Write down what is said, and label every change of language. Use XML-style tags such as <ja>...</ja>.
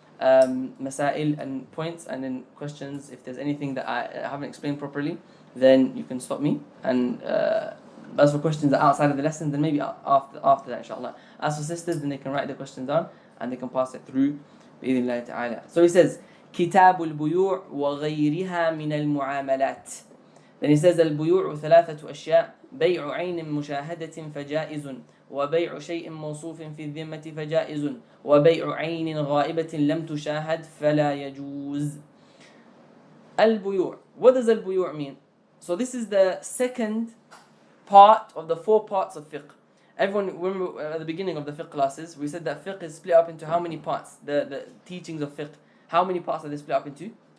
<en>Masail and points, and then questions. If there's anything that I haven't explained properly, then you can stop me. And as for questions that are outside of the lesson, then maybe after that inshallah. As for sisters, then they can write their questions down and they can pass it through</en> <ar>بإذن الله تعالى.</ar> <en>So he says</en> <ar>كتاب البيوع وغيرها من المعاملات.</ar> <en>Then he says</en> <ar>البيوع ثلاثة أشياء: بيع عين مشاهدة فجائز، وبيع شيء موصوف في الذمة فجائز، وبيع عين غائبة لم تشاهد فلا يجوز.</ar> <en>Al-Buyoo. What does Al-Buyoo mean? So this is the second part of the 4 parts of fiqh. Everyone, remember at the beginning of the fiqh classes, we said that fiqh is split up into how many parts? The teachings of fiqh. How many parts are they split up into?</en>